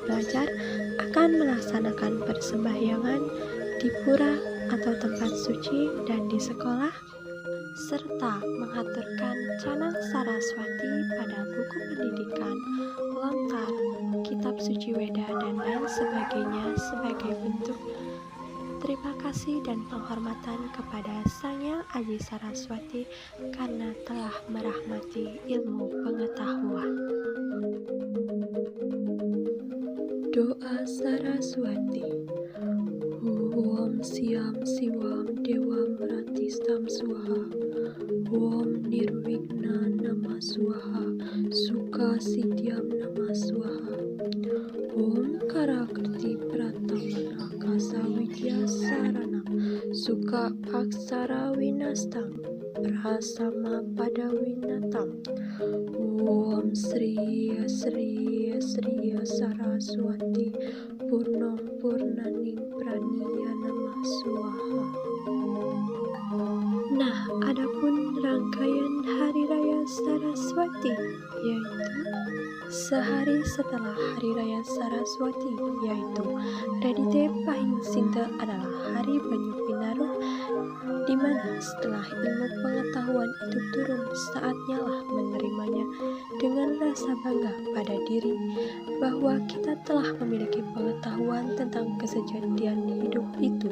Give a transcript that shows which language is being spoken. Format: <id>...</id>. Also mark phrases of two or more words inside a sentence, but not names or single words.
<id>pelajar akan melaksanakan persembahyangan di pura atau tempat suci dan di sekolah, serta mengaturkan canang Saraswati pada buku pendidikan, lontar, kitab suci Weda, dan lain sebagainya sebagai bentuk terima kasih dan penghormatan kepada Sang Hyang Aji Saraswati karena telah merahmati ilmu pengetahuan. Doa Saraswati.</id> <sa>Om Siam Siwam Dewam Ratistam Swaha. Om Nirwigna Nama Swaha. Sukha Siddhyam Nama Swaha. Om Karakirti Pratamana Kasa Widya Saranam Sukha Aksara Winastam Prasama Pada Winatam. Om Sri Sri Sri Saraswati Purnam Purnaning Praniya Nama Swaha.</sa> <id>Nah, adapun rangkaian Hari Raya Saraswati, yaitu sehari setelah Hari Raya Saraswati, yaitu Radite Pahing Sinta adalah Hari Banyu Pinaruh, di mana setelah ilmu pengetahuan itu turun, saatnya lah menerimanya dengan rasa bangga pada diri bahwa kita telah memiliki pengetahuan tentang kesejatian hidup itu.</id>